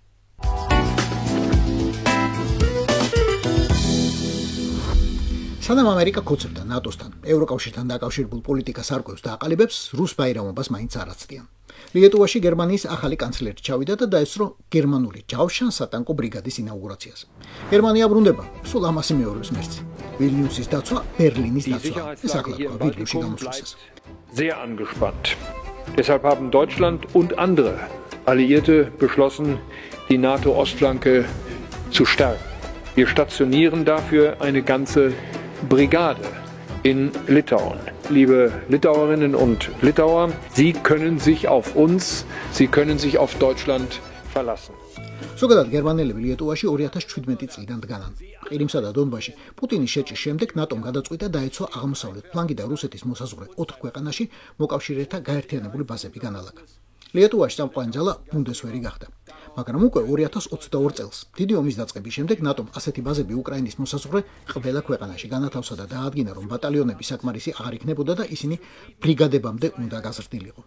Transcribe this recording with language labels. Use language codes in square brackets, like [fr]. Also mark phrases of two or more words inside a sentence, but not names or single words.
[ka] სანამ ამერიკა კოცებდა ნატოსთან, ევროკავშირთან დაკავშირებულ პოლიტიკას არკვევს და აყალიბებს, რუს ბაირამობას მაინც არ აცდიან. ლიეტუვაში გერმანიის ახალი კანცლერი ჩავიდა და დაესწრო გერმანული ჯავშან სატანკო ბრიგადის ინაუგურაციას. გერმანია ბრუნდება, სულ ამასი მეორებს მერცი. ვილნიუსის დაცვა, ბერლინის დაცვა. ეს ახლა ვიდეოში გამოსვლისას. [de] Sehr angespannt. Deshalb haben Deutschland und andere Alliierte beschlossen, die NATO-Ostflanke zu stärken. Wir stationieren dafür eine ganze Brigade in Litauen. Liebe Litauerinnen und Litauer, Sie können sich auf uns, Sie können sich auf Deutschland verlassen. [ka] ზოგადად გერმანელები ლიეტუვაში 2017 წლიდან დგანან. ყირიმსა და დონბასში პუტინის შეჭრის შემდეგ ნატომ გადაწყვიტა დაეცვა აღმოსავლეთ ფლანგი და რუსეთის მოსაზღვრე 4 ქვეყანაში მოკავშირეთა გაერთიანებული ბაზები განალაგა. ლიეტუვაში სამყარო ძალა ბუნდესვერი გახდა. მაგრამ უკვე 2022 წელს დიდი ომის დაწყების შემდეგ ნატომ ასეთი ბაზები უკრაინის მოსაზღვრე ყველა ქვეყანაში განათავსა და დაადგინა, რომ ბატალიონები საკმარისი აღარ იქნებოდა და ისინი ბრიგადებამდე უნდა გაზრდილიყო.